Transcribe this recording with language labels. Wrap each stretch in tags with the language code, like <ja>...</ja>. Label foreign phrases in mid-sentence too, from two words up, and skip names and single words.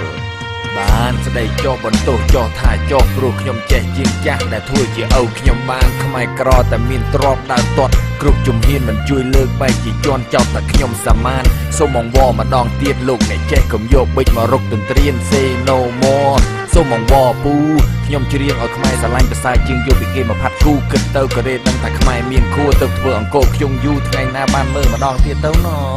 <km>។បានស្ដីចោះបន្ទោសចោះថាចោះ ព្រោះខ្ញុំចេះជាងចាស់ដែលធ្វើជាឪខ្ញុំបាន ខ្មែរក្រតែមានទ្រព្យដើរទាត់គ្រប់ជំហាន មិនជួយលើកបែកជាជាន់ ចោទតែខ្ញុំសាមាន សូមអង្វរម្ដងទៀត លោកអ្នកចេះកុំយកប៊ិចមករុកទន្ទ្រាន</km> <en>Say no more</en> <km>សូមអង្វរពូ ខ្ញុំច្រៀងឲ្យខ្មែរស្រឡាញ់ប្រសើរជាង យកពីគេមកផាត់គូ គិតទៅក៏រេដឹងថាខ្មែរមានខួរ ទៅធ្វើអង្គរខ្ញុំយូរ ថ្ងៃណាបានមើលម្ដងទៀតទៅណ</km>